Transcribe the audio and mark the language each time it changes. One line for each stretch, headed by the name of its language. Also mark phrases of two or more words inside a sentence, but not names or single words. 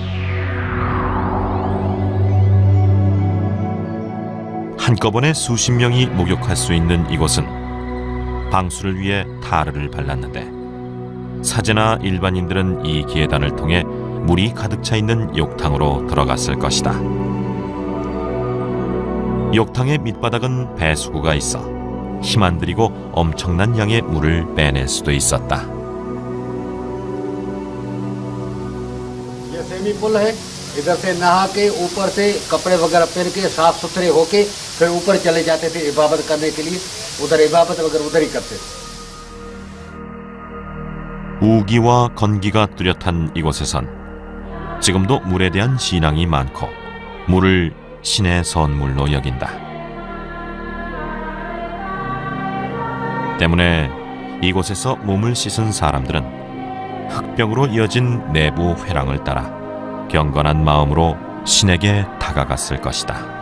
Korean: 한꺼번에 수십 명이 목욕할 수 있는 이곳은 방수를 위해 타르를 발랐는데 사제나 일반인들은 이 계단을 통해 물이 가득 차 있는 욕탕으로 들어갔을 것이다. 욕탕의 밑바닥은 배수구가 있어 힘 안 들이고 엄청난 양의 물을 빼낼 수도 있었다.
Hindi: ये सेमी पुल है, इधर से नहा के ऊपर से कपड़े वगैरह पहन के साफ सुथरे होके फिर ऊपर चले जाते थे इबादत करने के लिए। उधर इबादत वगैरह उधर ही करते थे।
Korean: 우기와 건기가 뚜렷한 이곳에선 지금도 물에 대한 신앙이 많고 물을 신의 선물로 여긴다. 때문에 이곳에서 몸을 씻은 사람들은 흑벽으로 이어진 내부 회랑을 따라 경건한 마음으로 신에게 다가갔을 것이다.